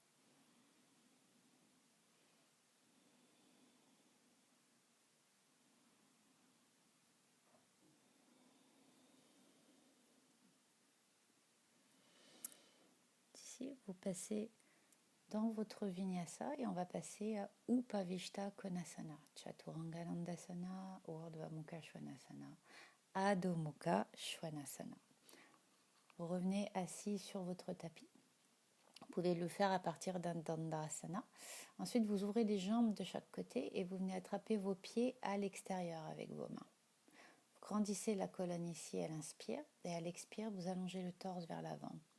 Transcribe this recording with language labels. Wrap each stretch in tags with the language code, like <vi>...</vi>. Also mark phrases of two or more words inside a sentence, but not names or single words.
<fr>Ici, vous passez dans votre vinyasa et on va passer à Upavishta Konasana, Chaturanga Dandasana, Urdhva Mukha Svanasana, Adho Mukha Svanasana. Vous revenez assis sur votre tapis. Vous pouvez le faire à partir d'un Dandasana. Ensuite, vous ouvrez les jambes de chaque côté et vous venez attraper vos pieds à l'extérieur avec vos mains. Vous grandissez la colonne ici à l'inspire et à l'expire, vous allongez le torse vers l'avant.</fr>